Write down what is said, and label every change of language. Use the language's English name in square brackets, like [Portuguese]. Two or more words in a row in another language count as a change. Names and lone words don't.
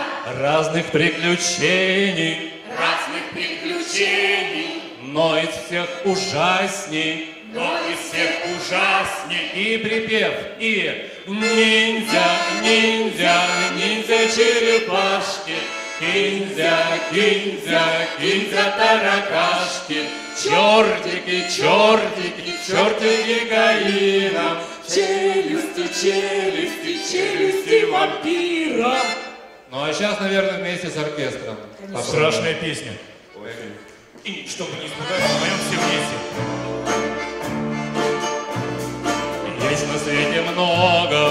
[Russian] разных приключений, но из всех ужасней но из всех ужасней. и припев, и ниндзя, ниндзя, ниндзя черепашки, киндзя, киндзя, киндзя таракашки, чертики, чертики, чертики гаина, челюсти, челюсти, челюсти вампира. Ну а сейчас, наверное, вместе с оркестром. Страшная песня. Ой. И чтобы не испугаться, поем все вместе. Есть на свете много